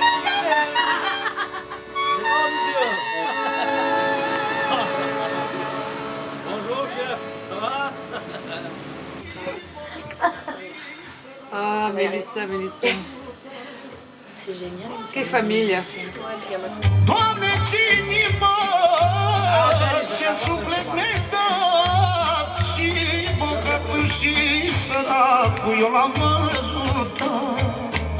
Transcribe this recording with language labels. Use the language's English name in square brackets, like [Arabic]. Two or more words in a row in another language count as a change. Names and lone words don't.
[French] Bonjour chef, ça va? Ah, Melissa. C'est génial. [Italian] Che famiglia. [Romanian] Doamne, ce inimă ce suflet ne-ai dat și bogatul și săracul eu l-am ajutat.